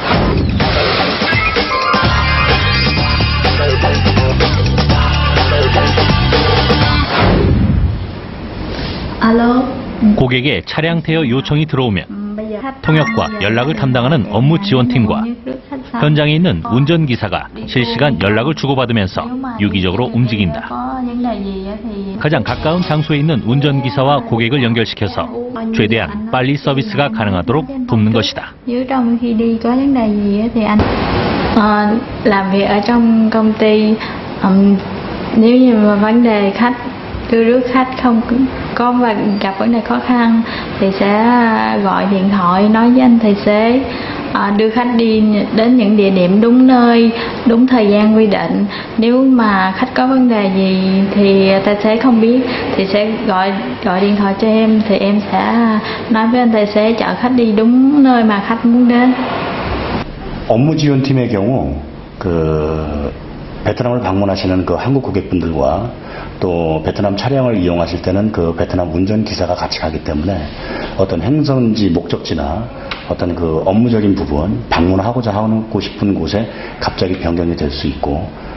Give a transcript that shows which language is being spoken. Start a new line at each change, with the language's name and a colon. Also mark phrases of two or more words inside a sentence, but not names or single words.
Korean: 고객의 차량 대여 요청이 들어오면 통역과 연락을 담당하는 업무 지원팀과 현장에 있는 운전기사가 실시간 연락을 주고받으면서 유기적으로 움직인다. 가장 가까운 장소에 있는 운전기사와 고객을 연결시켜서 최대한 빨리 서비스가 가능하도록 돕는 것이다.
Vietnamese: Làm việc ở trong công ty, nếu như mà vấn đề khách đưa rước khách không có và gặp vấn đề khó khăn thì sẽ gọi điện thoại nói với anh tài xế đưa khách đi đến những địa điểm đúng nơi, đúng thời gian quy định. Nếu mà khách có vấn đề gì thì tài xế không biết thì sẽ gọi điện thoại cho em, thì em sẽ nói với anh tài xế chở khách đi đúng nơi mà khách muốn đến.
Korean: 업무 지원팀의 경우 그 베트남을 방문하시는 그 한국 고객분들과 또 베트남 차량을 이용하실 때는 그 베트남 운전기사가 같이 가기 때문에 어떤 행선지 목적지나 어떤 그 업무적인 부분 방문하고자 하고 싶은 곳에 갑자기 변경이 될 수 있고